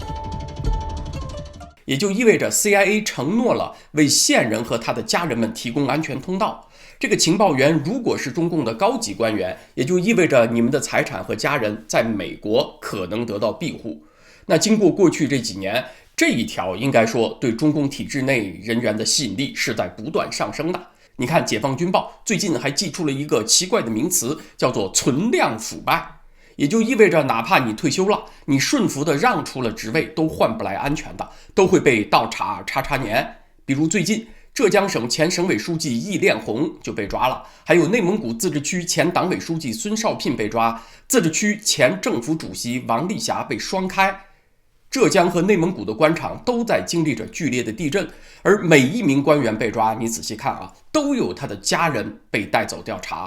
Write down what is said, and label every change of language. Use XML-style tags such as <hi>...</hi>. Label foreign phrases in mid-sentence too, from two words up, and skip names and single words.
<zh>也就意味着 CIA 承諾了為線人和他的家人們提供安全通道。這個情報員如果是中共的高級官員，也就意味着你們的財產和家人在美國可能得到庇護。那經過過去這幾年，這一條應該說對中共體制內人員的吸引力是在不斷上升的。你看解放軍報最近還寄出了一個奇怪的名詞，叫做存量腐敗，也就意味着哪怕你退休了，你顺服的讓出了職位都換不来安全的，都會被倒查查年。比如最近浙江省前省委書記易煉紅就被抓了，還有內蒙古自治區前黨委書記孫少聘被抓，自治區前政府主席王麗霞被雙開。浙江和內蒙古的官場都在經歷着劇烈的地震，而每一名官員被抓，你仔細看都有他的家人被帶走調查。</zh>